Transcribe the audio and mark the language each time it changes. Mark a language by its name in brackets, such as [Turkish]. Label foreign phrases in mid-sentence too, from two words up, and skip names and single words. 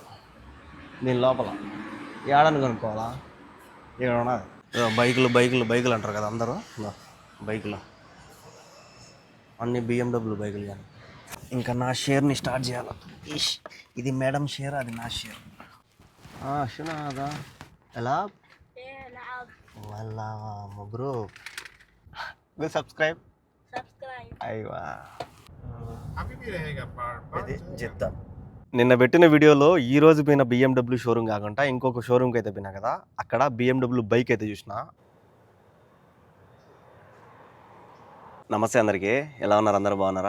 [Telugu] దీని లోపల ఏడని కొనుక్కోవాలా, ఇక్కడ ఉన్నది. బైకులు అంటారు కదా అందరూ, బైకులు అన్ని BMW బైకులు. కానీ ఇంకా నా షేర్ని స్టార్ట్ చేయాలి. ఇది [English] madam share, [Telugu] అది నా షేర్. [Arabic] شنو هذا؟ ألعاب؟ ايه ألعاب. والله مبروك. قول سبسكرايب. [Telugu] అయ్యా ఇది చెప్తా. నిన్న పెట్టిన వీడియోలో ఈ రోజు పోయిన BMW షోరూమ్ కాకుండా ఇంకొక షోరూమ్కి అయితే పోయినా కదా, అక్కడ BMW బైక్ అయితే చూసిన. నమస్తే అందరికీ, ఎలా ఉన్నారు? అందరూ బాగున్నారా?